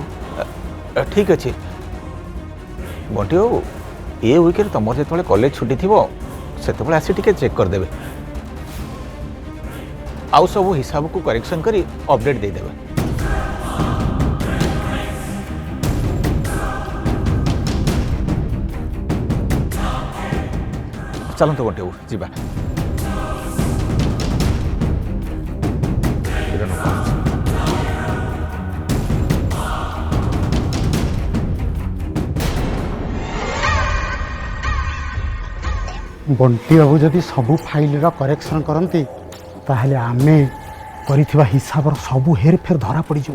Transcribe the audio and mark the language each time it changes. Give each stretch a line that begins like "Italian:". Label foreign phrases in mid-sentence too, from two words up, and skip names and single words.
Odia: ଠିକ୍ ଅଛି ବଣ୍ଟି ବାବୁ ଏ ୱିକ୍ରେ ତୁମର ଯେତେବେଳେ କଲେଜ ଛୁଟି ଥିବ ସେତେବେଳେ ଆସି ଟିକେ ଚେକ୍ କରିଦେବେ ଆଉ ସବୁ ହିସାବକୁ କରେକ୍ସନ୍ କରି ଅପଡେଟ୍ ଦେଇଦେବେ। ଚାଲନ୍ତୁ ବଣ୍ଟି ବାବୁ ଯିବା। ବଣ୍ଟି ବାବୁ ଯଦି ସବୁ ଫାଇଲ କରେକ୍ସନ କରନ୍ତି ତାହାହେଲେ ଆମେ କରିଥିବା ହିସାବ ସବୁ ହେରଫେର ଧରା ପଡ଼ି ଯିବ।